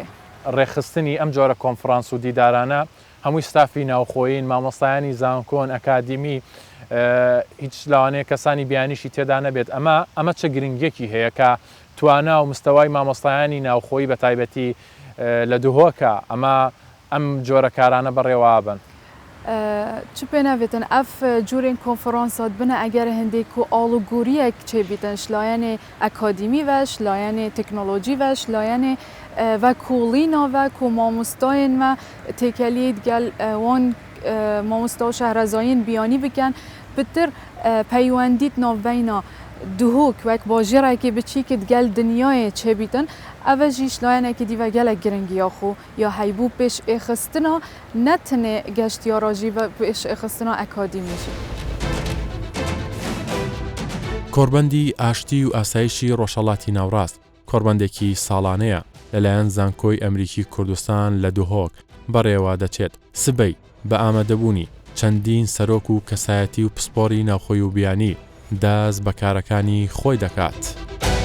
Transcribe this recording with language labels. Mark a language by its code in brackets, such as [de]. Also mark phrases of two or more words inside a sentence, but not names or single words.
[ckb] ڕێخستنی ئەم جۆرە کۆنفرانس و دیدارانە هەمووی ستافی ناوخۆیین مامۆستایانی زانکۆن ئەکادیمی هیچ لەوانەیە کەسانی بیانیشی تێدا نەبێت ئەمە چه گرنگێکی هەیە کە توانا و مستەوای مامۆستایانی ناوخۆی بە تایبەتی لە دوهۆکە ئەم جۆرە کارانە بەڕێوابن. [ku] چ پێ ناوێتن ئەف جوورێن کۆنفرانسات بنە ئەگەر هەندێک و ئاڵوگوریەک چێبیتن شلایەنێ ئەکادیمی وەش لایەنێ تەکنۆلۆژی وەش لایەنێ وە کوڵینەوە و مامۆستایên me têkeliyê gel wan mamosta û şehrazayên biyanî bikin pitir peywendît navbeyna duhok wek bajêrekê biçîkit gel dinyayê çêbîtin ev jî şlayenekî dîve gelek giringiya xwe ya heybû pêş êxistina ne tinê geştiyara jî ve pêş êxistina ekadîmî jî. [ckb] کۆربەندی ئاشتی و ئاسایشی ڕۆژهەڵاتی ناوڕاست کۆربەندێکی ساڵانەیە لەلایەن زانکۆی ئەمریکی کوردستان لە دوهۆک بەڕێوە دەچێت سبەی بە ئامادەبوونی چەندین سەرۆک و کەسایەتی و پسپۆری ناوخۆی و بیانی دەست بە کارەکانی خۆی دەکات.